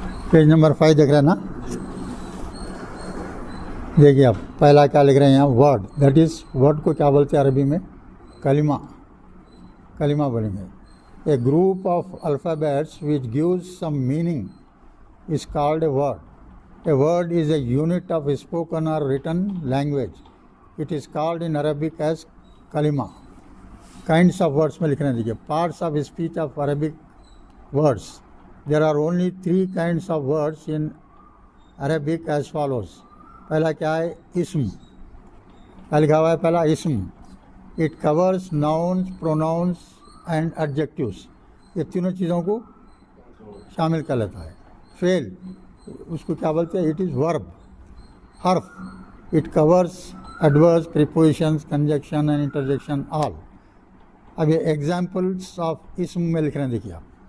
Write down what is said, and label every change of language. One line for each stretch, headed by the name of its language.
Urdu: Page number 5 دیکھ رہے ہیں نا دیکھیے آپ پہلا کیا لکھ رہے ہیں یہاں
English: word that is word
Urdu: کو کیا بولتے ہیں عربی میں کلمہ بولیں گے
English: A group of alphabets which gives some meaning is called a word. A word is a unit of spoken or written language. It is called in Arabic as kalima. Kinds of words
Urdu: میں لکھنے دیجیے
English: parts of speech of Arabic words. There are only 3 kinds of words in Arabic as follows.
Urdu: پہلا کیا ہے اسم کیا لکھا ہوا ہے پہلا اسم
English: It covers nouns, pronouns and adjectives.
Urdu: یہ تینوں چیزوں کو شامل کر لیتا ہے فعل اس کو کیا بولتے ہیں
English: it is verb
Urdu: حرف
English: اٹ کورس adverbs prepositions conjunction and interjection all
Urdu: اب یہ ایگزامپلس آف اسم میں لکھ رہے ہیں دیکھیے آپ